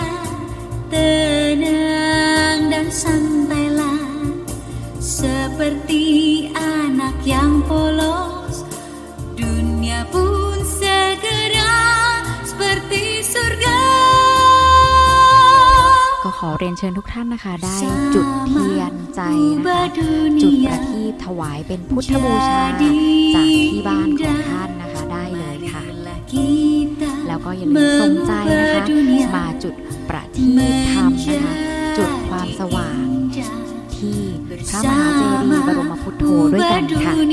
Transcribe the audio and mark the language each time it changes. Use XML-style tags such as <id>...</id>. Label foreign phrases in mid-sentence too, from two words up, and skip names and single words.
<id>tenang dan santailah seperti anak yang polos, dunia pun segera seperti surga.</id> <th>ก็ขอเรียนเชิญทุกท่านนะคะได้จุดเทียนใจนะคะจุดประทีปถวายเป็นพุทธบูชาจากที่บ้านของท่านนะคะได้เลยค่ะ แล้วก็อย่าลืมสนใจนะคะมาจุดประทีปธรรมนะคะจุดความสว่างที่พระมหาเจดีย์บรมพุทโธด้วยกันค่ะ</th>